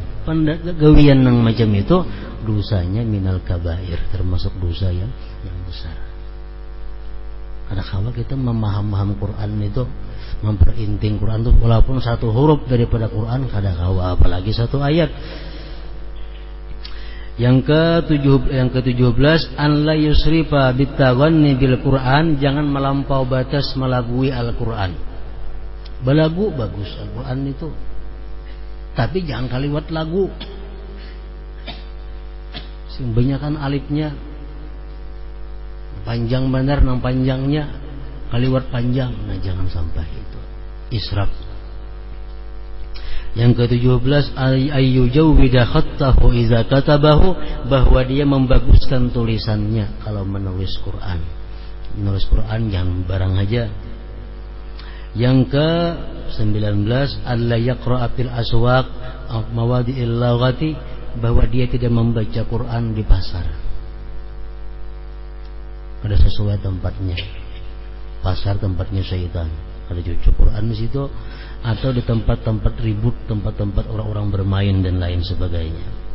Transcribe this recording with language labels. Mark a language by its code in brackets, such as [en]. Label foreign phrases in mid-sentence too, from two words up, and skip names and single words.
[bjn] Gawian yang macam itu dosanya [ar] minal kabair, [bjn] termasuk dosa yang besar. Ada kala kita memaham Quran itu, memperinting Quran itu walaupun satu huruf daripada Quran, kada kawa apalagi satu ayat. [id] Yang ke-17, [ar] an la yusrifa bitaghanni bil Quran, [id] jangan melampau batas melagui Al-Quran. [bjn] Balagu bagus Al-Quran itu, tapi jangan kaliwat lagu. Sing banyakan alifnya panjang benar, nang panjangnya kaliwat panjang. [id] Nah jangan sampai itu israf. Yang ke-17 [ar] ayyujawwida khattahu idza katabahu, [id] bahwa dia membaguskan tulisannya kalau menulis Quran. Menulis Quran jangan barang aja. Yang ke-19 [ar] alla yaqra'a fil aswaq mawadi'il laghati, [id] bahwa dia tidak membaca Quran di pasar. Ada sesuai tempatnya. Pasar tempatnya syaitan. Ada cucu Quran di situ, atau di tempat-tempat ribut, tempat-tempat orang-orang bermain dan lain sebagainya.